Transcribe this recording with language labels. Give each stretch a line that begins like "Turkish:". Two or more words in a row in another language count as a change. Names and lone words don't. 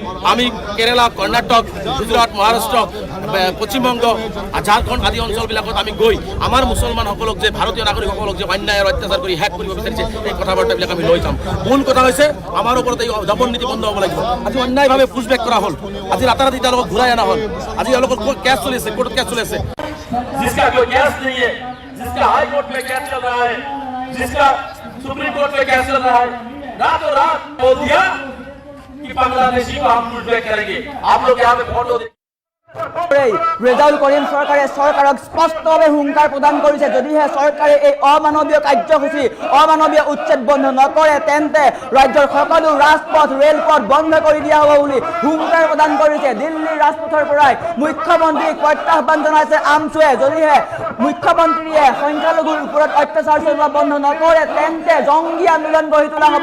Assamese: আমি কেৰালা, কৰ্ণাটক, গুজৰাট, মহাৰাষ্ট্ৰ, পশ্চিমবংগ, ঝাৰখণ্ড আদি অঞ্চলবিলাকত আমি গৈ আমাৰ মুছলমানসকলক যে ভাৰতীয় নাগৰিকসকলক যে অন্যায় আৰু অত্যাচাৰ কৰি শেষ কৰিব বিচাৰিছে এই কথা বাৰ্তাবিলাক আমি লৈ যাম। মূল কথা হৈছে আমাৰ ওপৰত এই দমন নীতি বন্ধ হ'ব লাগিব। আজি অন্যায়ভাৱে পুছবেক কৰা হ'ল, আজি ৰাতাৰাতি তেওঁলোকক ঘূৰাই অনা হ'ল, আজি তেওঁলোকৰ কেছ চলি আছে, কোৰ্টত কেছ চলি আছে।
Hindi: जिसका कोई केस नहीं है, जिसका हाई कोर्ट में केस चल रहा है, जिसका सुप्रीम कोर्ट में केस चल रहा है, रातों रात बोल दिया कि बांग्लादेशी को हम पुशबैक करेंगे। आप लोग यहाँ पे फोटो
Assamese: ৰেজাউল কৰিম চৰকাৰে চৰকাৰক স্পষ্টভাৱে হুংকাৰ প্ৰদান কৰিছে, যদিহে চৰকাৰে এই অমানৱীয় কাৰ্যসূচী, অমানৱীয় উচ্ছেদ বন্ধ নকৰে তেন্তে ৰাজ্যৰ সকলো ৰাজপথ, ৰেলপথ বন্ধ কৰি দিয়া হ'ব বুলি হুংকাৰ প্ৰদান কৰিছে। দিল্লীৰ ৰাজপথৰ পৰাই মুখ্যমন্ত্ৰীক প্ৰত্যাহ্বান জনাইছে আমছুৱে, যদিহে মুখ্যমন্ত্ৰীয়ে সংখ্যালঘুৰ ওপৰত অত্যাচাৰ চলোৱা বন্ধ নকৰে তেন্তে জংগী আন্দোলন গঢ়ি তোলা হ'ব।